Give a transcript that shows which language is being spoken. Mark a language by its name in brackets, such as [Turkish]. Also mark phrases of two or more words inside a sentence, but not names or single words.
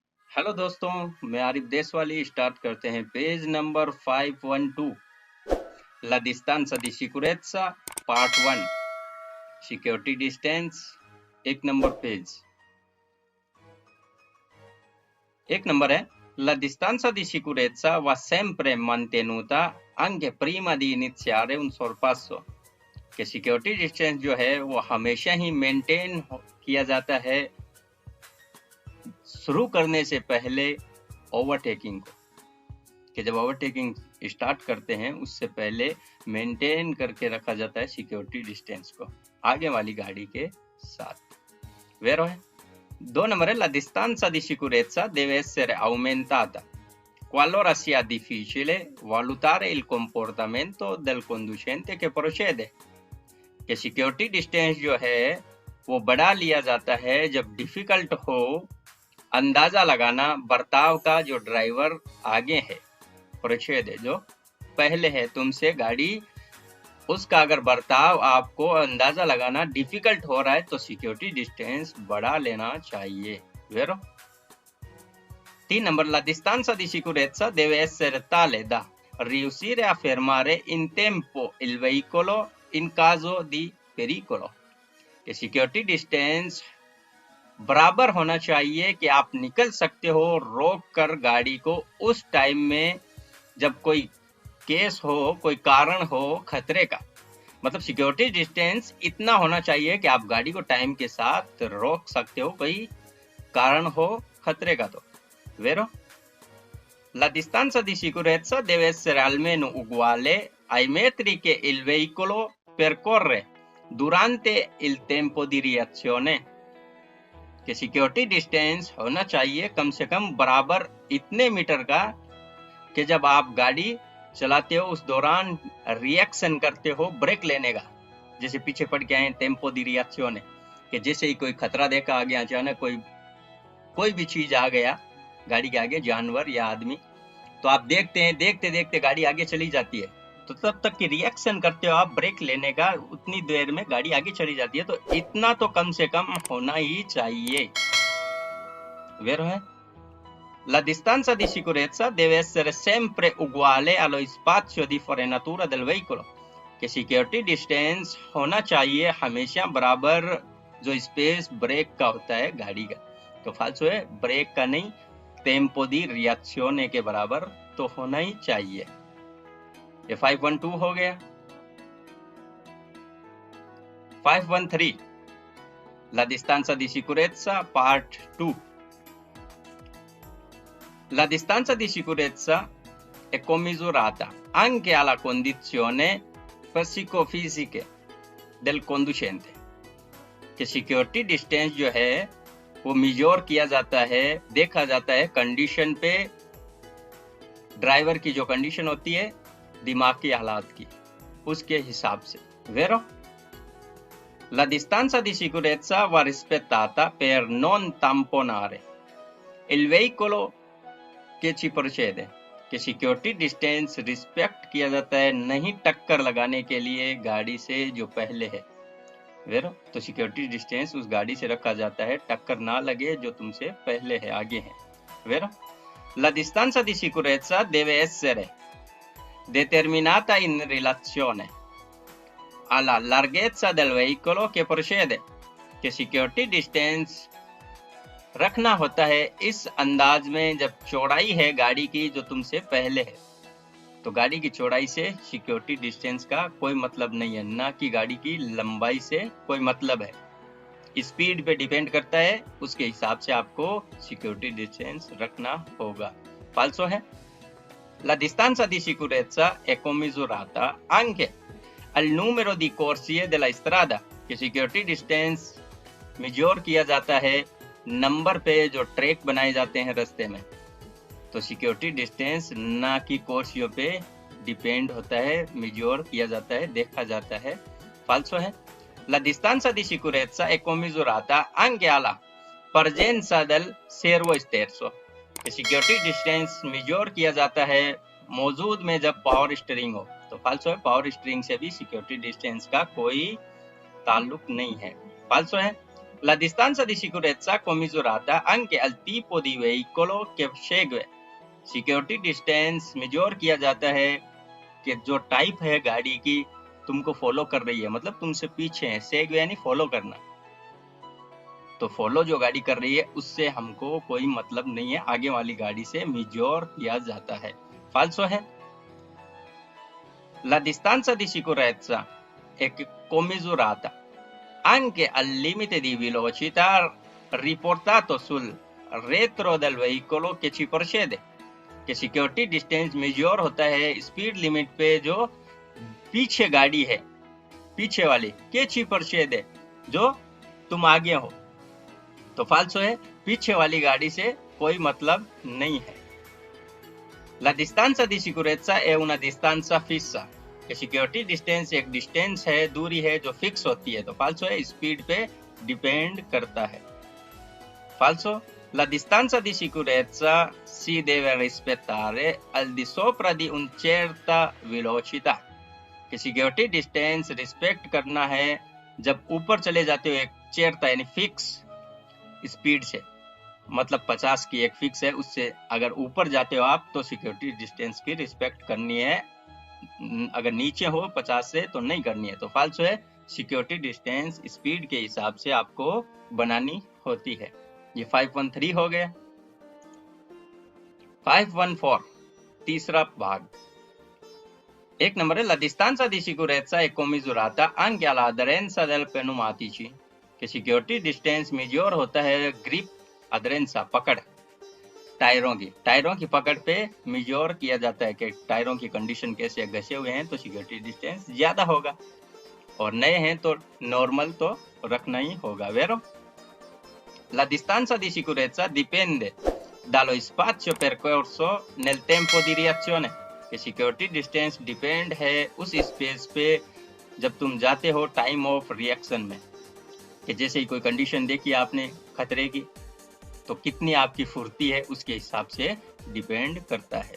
[Hindi] हेलो दोस्तों, मैं आरिफ देशवाली। स्टार्ट करते हैं पेज नंबर 512, [Italian] La distanza di sicurezza [English] part 1, security distance. [Hindi] एक नंबर है [Italian] La distanza di sicurezza va sempre mantenuta anche prima di iniziare un sorpasso। [Hindi] कि [English] security distance [Hindi] जो है वो हमेशा ही मेंटेन किया जाता है शुरू करने से पहले ओवरटेकिंग को। कि जब ओवरटेकिंग स्टार्ट करते हैं उससे पहले मेंटेन करके रखा जाता है [English] security distance [Hindi] को आगे वाली गाड़ी के साथ। Vero है? 2 नंबर है [Italian] La distanza di sicurezza deve essere aumentata qualora sia difficile valutare il comportamento del conducente che procede। [Hindi] कि [English] security distance [Hindi] जो है वो बढ़ा लिया जाता है जब डिफिकल्ट हो अंदाजा लगाना बर्ताव का जो ड्राइवर आगे है, प्रोछेद है जो पहले है तुमसे गाड़ी, उसका अगर बर्ताव आपको अंदाजा लगाना डिफिकल्ट हो रहा है तो [English] security distance [Hindi] बढ़ा लेना चाहिए। [Italian] Vero? [Hindi] 3 नंबर [Italian] La distanza di sicurezza deve essere tale da riuscire a fermare in tempo il veicolo in caso di pericolo। [Hindi] कि [English] security distance [Hindi] बराबर होना चाहिए कि आप निकल सकते हो रोक कर गाड़ी को उस टाइम में जब कोई केस हो, कोई कारण हो खतरे का। मतलब [English] security distance [Hindi] इतना होना चाहिए कि आप गाड़ी को टाइम के साथ रोक सकते हो कोई कारण हो खतरे का। तो Vero? [Italian] La distanza di sicurezza deve essere almeno uguale ai metri che il veicolo percorre durante il tempo di reazione। [Hindi] कि [English] security distance [Hindi] होना चाहिए कम से कम बराबर इतने मीटर का कि जब आप गाड़ी चलाते हो उस दौरान रिएक्शन करते हो ब्रेक लेने का, जैसे पीछे पड़ के आए [Italian] tempo di [Hindi] रिएक्शन, कि जैसे ही कोई खतरा देखा आगे अचानक कोई भी चीज आ गया गाड़ी के आगे, जानवर या आदमी, तो आप देखते हैं देखते देखते गाड़ी आगे चली जाती है, तो तब तक की रिएक्शन करते हो आप ब्रेक लेने का, उतनी देर में गाड़ी आगे चली जाती है। तो इतना तो कम से कम होना ही चाहिए। Vero है? [Italian] La distanza di sicurezza deve essere sempre uguale allo spazio di frenatura del veicolo। [Hindi] कि [English] security distance [Hindi] होना चाहिए हमेशा बराबर जो [English] space brake [Hindi] का होता है गाड़ी का। तो फाल्सो है, ब्रेक का नहीं, [Italian] tempo di [Hindi] रिएक्शन के बराबर तो होना ही चाहिए। ये 512 हो गया। [Italian] 513 La distanza di sicurezza part 2। La distanza di sicurezza è commisurata anche alla condizione psicofisiche del conducente। [Hindi] कि [English] security distance [Hindi] जो है वो मेजर किया जाता है, देखा जाता है कंडीशन पे, ड्राइवर की जो कंडीशन होती है दिमागी हालात की, उसके हिसाब से। [Italian] Vero? La distanza di sicurezza va rispettata per non tamponare il veicolo che ci procede। [Hindi] कि [English] security distance respect [Hindi] किया जाता है नहीं टक्कर लगाने के लिए गाड़ी से जो पहले है। [Italian] Vero? [Hindi] तो [English] security distance [Hindi] उस गाड़ी से रखा जाता है टक्कर ना लगे जो तुमसे पहले है, आगे है। [Italian] Vero? La distanza di sicurezza deve essere determinata in relazione alla larghezza del veicolo che procede। [Hindi] कि [English] security distance [Hindi] रखना होता है इस अंदाज में जब चौड़ाई है गाड़ी की जो तुमसे पहले है। तो गाड़ी की चौड़ाई से [English] security distance [Hindi] का कोई मतलब नहीं है, ना कि गाड़ी की लंबाई से कोई मतलब है। स्पीड पे डिपेंड करता है, उसके हिसाब से आपको [English] security distance [Hindi] रखना होगा। फाल्सो है? [Italian] La distanza di sicurezza è commisurata anche al numero di corsie della strada। [Hindi] कि [English] security distance measure [Hindi] किया जाता है नंबर पे जो ट्रैक बनाए जाते हैं रास्ते में। तो [English] security distance [Hindi] ना कि कोर्सियों पे डिपेंड होता है, मेजर किया जाता है, देखा जाता है। फाल्सो है? [Italian] La distanza di sicurezza è commisurata anche alla presenza del servo sterzo। [Hindi] कि [English] security distance measure [Hindi] किया जाता है मौजूद में जब [English] power steering [Hindi] हो। तो फाल्सो है, [English] power steering [Hindi] से भी [English] security distance [Hindi] का कोई ताल्लुक नहीं है। फाल्सो है? [Italian] La distanza di sicurezza commisurata anche al tipo di veicolo che segue। [English] security distance measure [Hindi] किया जाता है कि जो टाइप है गाड़ी की तुमको फॉलो कर रही है, मतलब तुमसे पीछे है। सेग यानी फॉलो करना, तो फॉलो जो गाड़ी कर रही है उससे हमको कोई मतलब नहीं है, आगे वाली गाड़ी से मेजर किया जाता है। फाल्सो है। [Italian] La distanza di sicurezza è commisurata anche al limite di velocità riportato sul retro del veicolo che ci precede। [Hindi] कि [English] security distance measure [Hindi] होता है [English] speed limit [Hindi] पे जो पीछे गाड़ी है, पीछे वाली के [Italian] ci precede [Hindi] है, जो तुम आगे हो। तो फाल्सो है, पीछे वाली गाड़ी से कोई मतलब नहीं है। [Italian] La distanza di sicurezza è una distanza fissa। [Hindi] कि [English] security distance [Hindi] एक डिस्टेंस है, दूरी है जो फिक्स होती है। तो फाल्सो है, स्पीड पे डिपेंड करता है। [Italian] फाल्सो, la distanza di sicurezza si deve rispettare al di sopra di un certa velocità। [Hindi] कि [English] security distance respect [Hindi] करना है जब ऊपर चले जाते हो एक चेरता यानी फिक्स स्पीड से, मतलब 50 की एक फिक्स है, उससे अगर ऊपर जाते हो आप तो [English] security distance [Hindi] की रिस्पेक्ट करनी है। अगर नीचे हो 50 से तो नहीं करनी है। तो फाल्सो है, [English] security distance speed [Hindi] के हिसाब से आपको बनानी होती है। ये 513 हो गया। 514 तीसरा भाग, एक नंबर है। [Italian] La distanza di sicurezza è commisurata anche all'aderenza del pneumatici। [Hindi] कि [English] security distance measure [Hindi] होता है ग्रिप अदरेंसा पकड़ टायरों की पकड़ पे मेजर किया जाता है कि टायरों की कंडीशन कैसे, घसे हुए हैं तो [English] security distance [Hindi] ज्यादा होगा, और नए हैं तो नॉर्मल तो रखना ही होगा। [Italian] वेरो, la distanza di sicurezza dipende dallo spazio percorso nel tempo di reazione। [Hindi] कि [English] security distance depend [Hindi] है उस स्पेस पे जब तुम जाते हो [English] time of reaction [Hindi] में। कि जैसे ही कोई कंडीशन देखी आपने खतरे की, तो कितनी आपकी फुर्ती है उसके हिसाब से डिपेंड करता है।